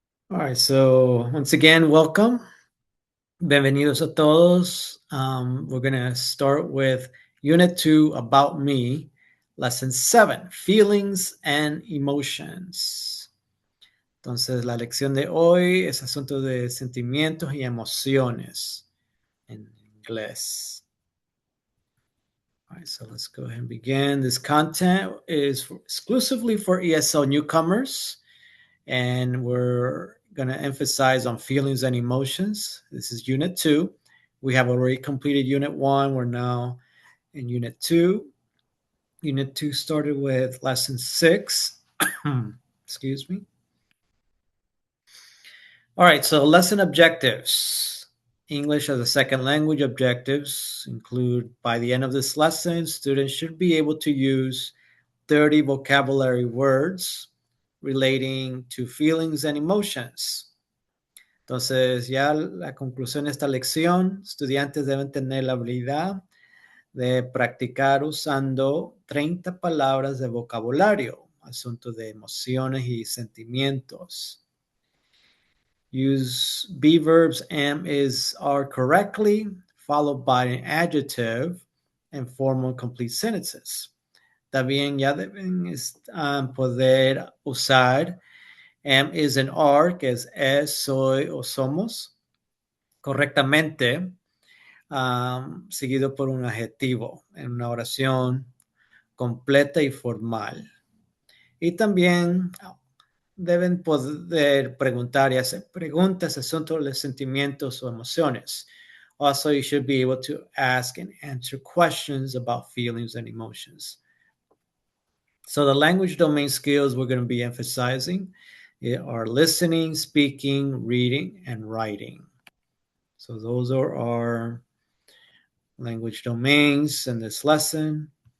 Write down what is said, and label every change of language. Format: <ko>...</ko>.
<en>All right, so once again, welcome.</en> <es>Bienvenidos a todos.</es> <en>We're going to start with Unit 2, About Me, Lesson 7, Feelings and Emotions.</en> <es>Entonces, la lección de hoy es asunto de sentimientos y emociones en inglés.</es> <en>All right, so let's go ahead and begin. This content is exclusively for ESL newcomers, and we're going to emphasize on feelings and emotions. This is Unit 2. We have already completed Unit 1. We're now in Unit 2. Unit 2 started with Lesson 6. Excuse me. All right, so lesson objectives. English as a second language objectives include, by the end of this lesson, students should be able to use 30 vocabulary words relating to feelings and emotions.</en> <es>Entonces, ya la conclusión de esta lección, estudiantes deben tener la habilidad de practicar usando 30 palabras de vocabulario, asunto de emociones y sentimientos.</es> <en>Use be verbs am, is, are correctly, followed by an adjective and formal complete sentences.</en> <es>También ya deben poder usar am, is, and are, que es, soy o somos, correctamente, seguido por un adjetivo en una oración completa y formal. Y también deben poder preguntar y hacer preguntas acerca de los sentimientos o emociones.</es> <en>Also, you should be able to ask and answer questions about feelings and emotions. So the language domain skills we're going to be emphasizing are listening, speaking, reading, and writing. So those are our language domains in this lesson.</en>